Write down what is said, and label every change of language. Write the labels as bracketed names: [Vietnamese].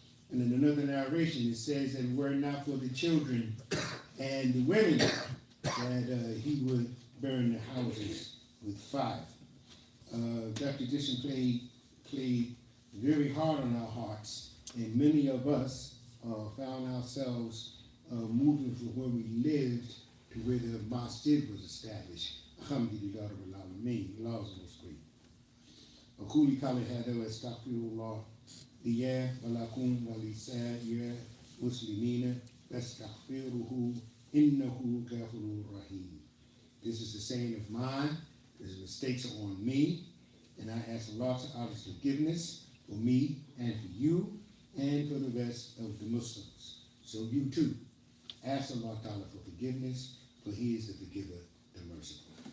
[English] And in another narration, it says that were not for the children and the women that he would burn the houses with fire. That tradition played very hard on our hearts, and many of us found ourselves moving from where we lived to where the masjid was established. Alhamdulillah Rabbil Alameen. Allah is most great. [Arabic] أقول قولي هذا وأستغفر الله لي ولكم ولسائر المسلمين فاستغفروه إنه غفور رحيم. [English] This is the saying of mine. His mistakes are on me, and I ask Allah's forgiveness for me and for you and for the rest of the Muslims. So you too, ask Allah Ta'ala for forgiveness, for He is the forgiver, the merciful.